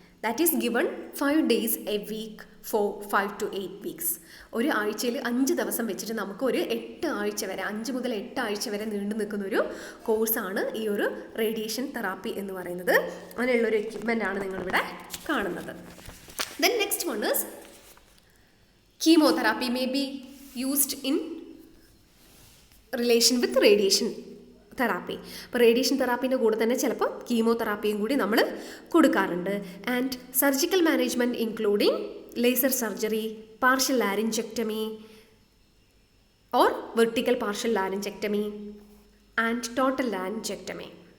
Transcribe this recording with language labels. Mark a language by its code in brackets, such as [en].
[en] That is given 5 days a week for 5 to 8 weeks. [ml] ഒരു ആഴ്ചയിൽ 5 ദിവസം വെച്ചിട്ട് നമുക്ക് ഒരു 8 ആഴ്ച വരെ, 5 മുതൽ 8 ആഴ്ച വരെ നീണ്ടു നിൽക്കുന്നൊരു കോഴ്സാണ് ഈ ഒരു റേഡിയേഷൻ തെറാപ്പി എന്ന് പറയുന്നത്. അങ്ങനെയുള്ളൊരു എക്യുപ്മെൻ്റ് ആണ് നിങ്ങളിവിടെ കാണുന്നത്. [en] Then next one is chemotherapy may be used in relation with radiation therapy. [ml] അപ്പോൾ റേഡിയേഷൻ തെറാപ്പീൻ്റെ കൂടെ തന്നെ ചിലപ്പോൾ കീമോതെറാപ്പിയും കൂടി നമ്മൾ കൊടുക്കാറുണ്ട്. [en] And surgical management including laser surgery, partial laryngectomy or vertical partial laryngectomy and total laryngectomy.